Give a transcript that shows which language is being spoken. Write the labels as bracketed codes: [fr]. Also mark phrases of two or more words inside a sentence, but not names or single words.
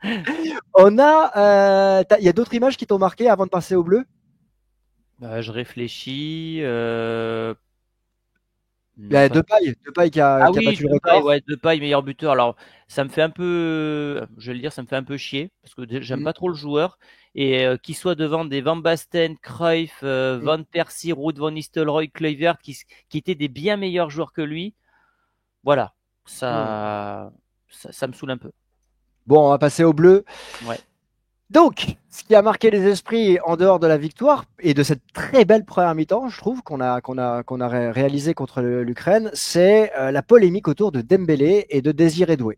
[fr] il y a d'autres images qui t'ont marqué avant de passer au bleu? Je réfléchis. Il y Non, a pas. Depay Ah qui a oui, battu le Depay, record. ouais, Depay, meilleur buteur. Alors, ça me fait un peu, je vais le dire, ça me fait un peu chier parce que j'aime Mm, pas trop le joueur et qu'il soit devant des Van Basten, Cruyff, mm, Van Persie, Ruud van Nistelrooy, Kluivert, qui étaient des bien meilleurs joueurs que lui. Voilà, mm. ça me saoule un peu. Bon, on va passer au bleu. Ouais. Donc, ce qui a marqué les esprits en dehors de la victoire et de cette très belle première mi-temps, je trouve qu'on a réalisé contre l'Ukraine, c'est la polémique autour de Dembélé et de Désiré Doué.